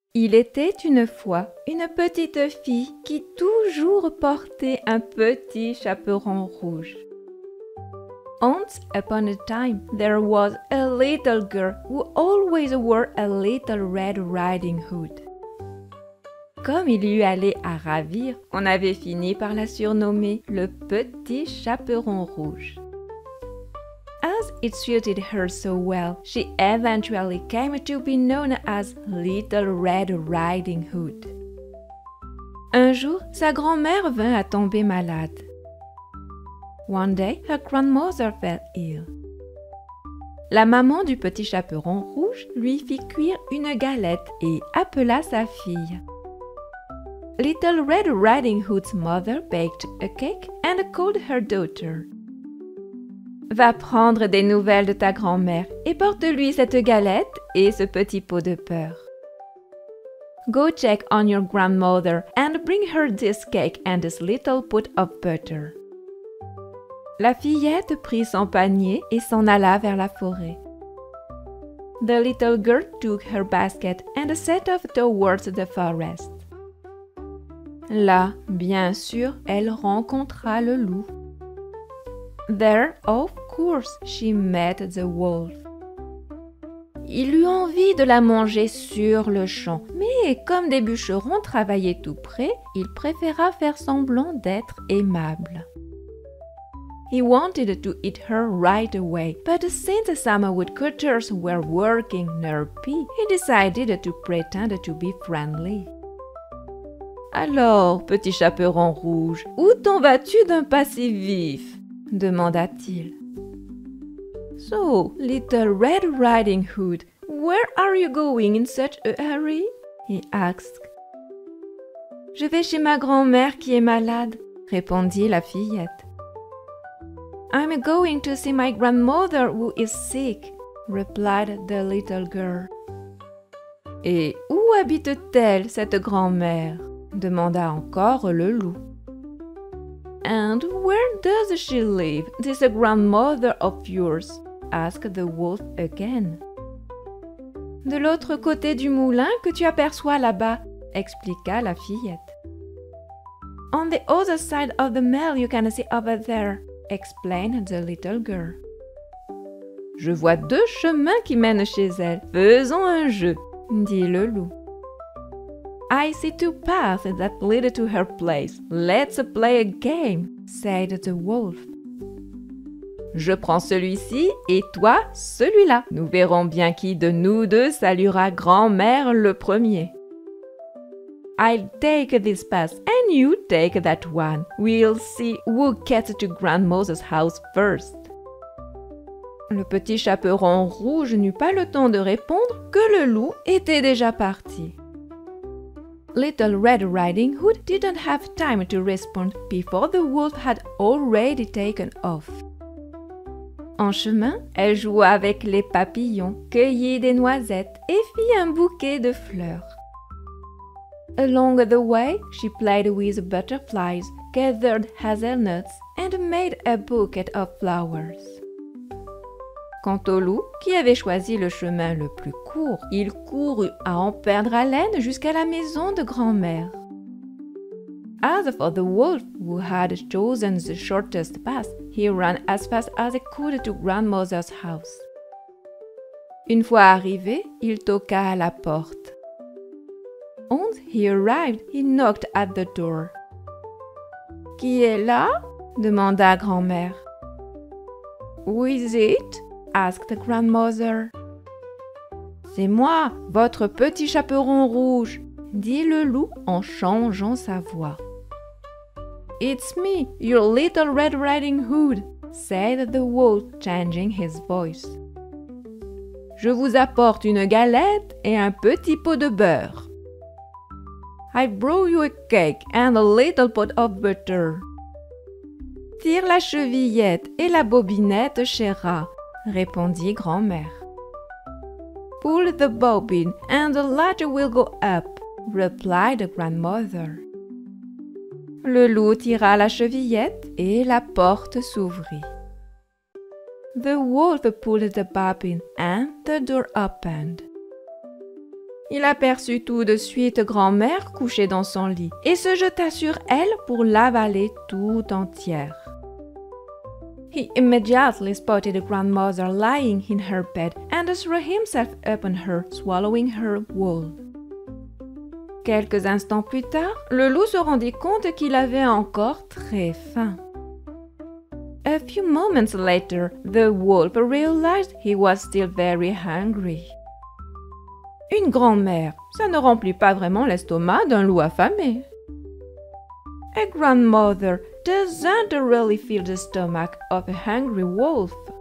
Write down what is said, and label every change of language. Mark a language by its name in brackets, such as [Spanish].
[French] Il était une fois une petite fille qui toujours portait un petit chaperon rouge. [English] Once upon a time, there was a little girl who always wore a little Red Riding Hood. [French] Comme il lui allait à ravir, on avait fini par la surnommer le petit chaperon rouge. [English] As it suited her so well, she eventually came to be known as Little Red Riding Hood. [French] Un jour, sa grand-mère vint à tomber malade. [English] One day, her grandmother fell ill. [French] La maman du petit chaperon rouge lui fit cuire une galette et appela sa fille. [English] Little Red Riding Hood's mother baked a cake and called her daughter. [French] Va prendre des nouvelles de ta grand-mère et porte-lui cette galette et ce petit pot de beurre. [English] Go check on your grandmother and bring her this cake and this little pot of butter. [French] La fillette prit son panier et s'en alla vers la forêt. [English] The little girl took her basket and set off towards the forest. [French] Là, bien sûr, elle rencontra le loup. [English] There, of course, she met the wolf. [French] Il eut envie de la manger sur le champ, mais comme des bûcherons travaillaient tout près, il préféra faire semblant d'être aimable. [English] He wanted to eat her right away, but since some woodcutters were working nearby, he decided to pretend to be friendly. [French] Alors, petit chaperon rouge, où t'en vas-tu d'un pas si vif? Demanda-t-il. [English] So, Little Red Riding Hood, where are you going in such a hurry? He asked. [French] Je vais chez ma grand-mère qui est malade, répondit la fillette. [English] I'm going to see my grandmother who is sick, replied the little girl. [French] Et où habite-t-elle, cette grand-mère? Demanda encore le loup. [English] And where does she live, this grandmother of yours? Asked the wolf again. [French] De l'autre côté du moulin que tu aperçois là-bas, expliqua la fillette. [English] On the other side of the mill you can see over there, explained the little girl. [French] Je vois deux chemins qui mènent chez elle. Faisons un jeu, dit le loup. [English] I see two paths that lead to her place. Let's play a game, said the wolf. [French] Je prends celui-ci et toi celui-là. Nous verrons bien qui de nous deux saluera grand-mère le premier. [English] I'll take this path and you take that one. We'll see who gets to grandmother's house first. [French] Le petit chaperon rouge n'eut pas le temps de répondre que le loup était déjà parti. [English] Little Red Riding Hood didn't have time to respond before the wolf had already taken off. [French] En chemin, elle joua avec les papillons, cueillit des noisettes et fit un bouquet de fleurs. [English] Along the way, she played with butterflies, gathered hazelnuts, and made a bouquet of flowers. [French] Quant au loup, qui avait choisi le chemin le plus court, il courut à en perdre haleine jusqu'à la maison de grand-mère. [English] As for the wolf, who had chosen the shortest path, he ran as fast as he could to grandmother's house. [French] Une fois arrivé, il toqua à la porte. [English] Once he arrived, he knocked at the door. [French] « Qui est là? » demanda grand-mère. [English] « Who is it? » asked the grandmother. [French] « C'est moi, votre petit chaperon rouge, » dit le loup en changeant sa voix. [English] « It's me, your little Red Riding Hood, » said the wolf, changing his voice. [French] « Je vous apporte une galette et un petit pot de beurre. » [English] I brought you a cake and a little pot of butter. [French] « Tire la chevillette et la bobinette, cher rat, » répondit grand-mère. [English] « Pull the bobbin and the latch will go up, » replied the grandmother. [French] Le loup tira la chevillette et la porte s'ouvrit. [English] The wolf pulled the bobbin and the door opened. [French] Il aperçut tout de suite grand-mère couchée dans son lit et se jeta sur elle pour l'avaler tout entière. [English] He immediately spotted grandmother lying in her bed and threw himself upon her, swallowing her whole. [French] Quelques instants plus tard, le loup se rendit compte qu'il avait encore très faim. [English] A few moments later, the wolf realized he was still very hungry. [French] Une grand-mère, ça ne remplit pas vraiment l'estomac d'un loup affamé. [English] A grandmother doesn't really fill the stomach of a hungry wolf.